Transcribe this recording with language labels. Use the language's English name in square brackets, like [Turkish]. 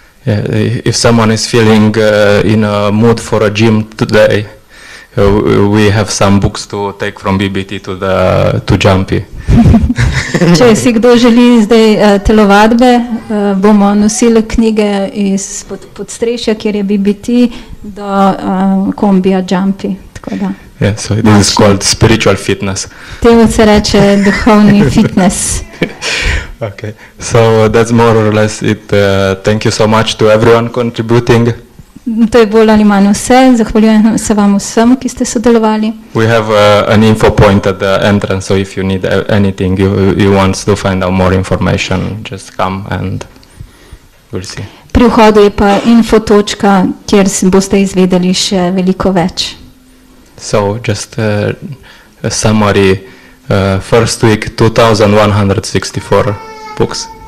[English] Yeah, if someone is feeling in a mood for a gym today, we have some books to take from BBT to Jumpy. [Slovenian] Če si kdo želi zdaj telovadbe, bomo nosili knjige iz podstrešja, kjer je BBT, do kombija Jumpy. Tako da. [English] Yeah, so this is called spiritual fitness. [Slovenian] Temu se reče duhovni fitness. [English] Okay, so that's more or less it. Thank you so much to everyone contributing. [Slovenian] To je bolj ali manj vse. Zahvaljujem se vam vsem, ki ste sodelovali. [English] We have an info point at the entrance, so if you need anything, you want to find out more information, just come and we'll see. [Slovenian] Pri vhodu je pa info točka, kjer boste izvedeli še veliko več. [English] So just a summary, first week 2164 books.